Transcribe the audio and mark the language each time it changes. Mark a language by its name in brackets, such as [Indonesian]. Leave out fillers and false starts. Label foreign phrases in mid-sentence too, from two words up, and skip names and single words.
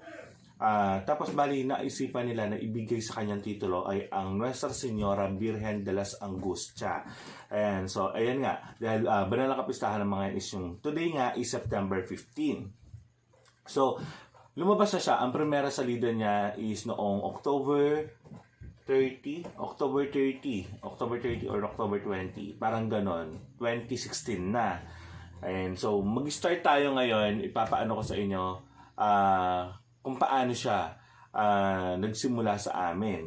[Filipino] Tapos bali naisipan nila na ibigay sa kanyang titulo ay ang Nuestra Señora Birhen de las Angustia. [English] And so, [Filipino] ayan nga, dahil banal na kapistahan ng mga is yung today nga is September 15. So, lumabas na siya. Ang [Spanish] primera salida [Filipino] niya is noong [English] October 30 or October 20. [Filipino] Parang ganon. 2016 na. [English] And so, [Filipino] mag-start tayo ngayon. Ipapaano ko sa inyo kung paano siya nagsimula sa amin.